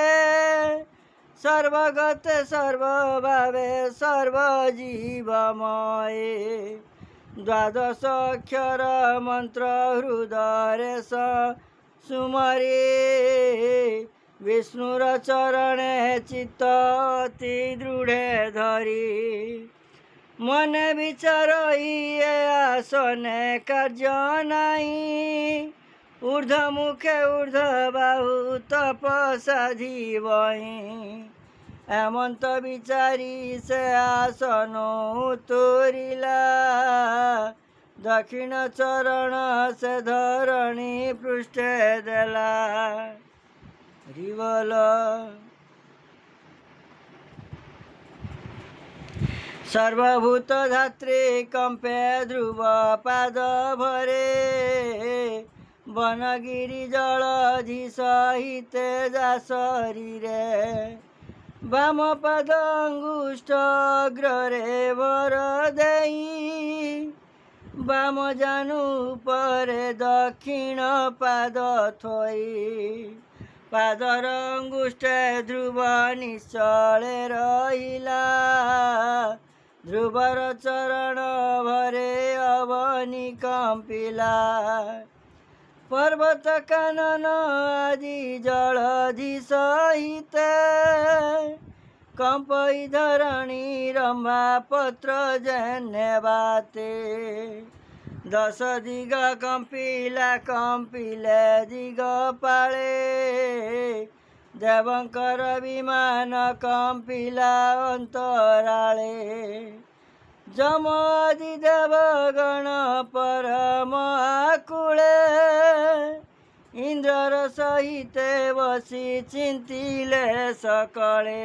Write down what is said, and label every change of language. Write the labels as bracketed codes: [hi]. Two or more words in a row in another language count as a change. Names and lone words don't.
[or] ସର୍ବଗତ ସର୍ବଭାବେ ସର୍ବଜୀବମୟ ଦ୍ୱାଦଶ ଅକ୍ଷର ମନ୍ତ୍ର ହୃଦୟ ସୁମରେ ବିଷ୍ଣୁର ଚରଣେ ଚିତ୍ତ ଅତି ଦୃଢ଼େ ଧରି ମନ ବିଚାର ଆସନେ କାର୍ଯ୍ୟ ନାହିଁ ଊର୍ଦ୍ଧ ମୁଖେ ଊର୍ଦ୍ଧ ବାହୁ ତପସାଧି ବହି ଏମନ୍ତ ବିଚାରି ସେ ଆସନ ଉତରିଲା ଦକ୍ଷିଣ ଚରଣ ସେ ଧରଣୀ ପୃଷ୍ଠେ ଦେଲା। ହରିବୋଲ ସର୍ବଭୂତ ଧାତ୍ରୀ କମ୍ପେ ଧ୍ରୁବ ପାଦ ଭରେ ବନଗିରି ଜଳଧି ସହିତ ଯା ଶରୀରେ ବାମ ପାଦ ଅଙ୍ଗୁଷ୍ଠ ଅଗ୍ରେ ଭର ଦେଇ ବାମ ଜାନୁ ପରେ ଦକ୍ଷିଣ ପାଦ ଥୋଇ ପାଦର ଅଙ୍ଗୁଷ୍ଠ ଧ୍ରୁବ ନିଶ୍ଚଳେ ରହିଲା ଧ୍ରୁବର ଚରଣ ଭରେ ଅବନି କମ୍ପିଲା ପର୍ବତ କାନନ ଆଦି ଜଳଧି ସହିତ କମ୍ପଇ ଧରଣୀ ରମ୍ଭା ପତ୍ର ଜନ୍ୟ ବାତେ ଦଶ ଦିଗ କମ୍ପିଲା କମ୍ପିଲେ ଦିଗ ପାଳେ ଦେବଙ୍କର ବିମାନ କମ୍ପିଲା ଅନ୍ତରାଳେ। ଯମ ଆଦି ଦେବଗଣ ପରମ ଆକୁଳେ, ଇନ୍ଦ୍ରର ସହିତେ ବସି ଚିନ୍ତିଲେ ସକଳେ।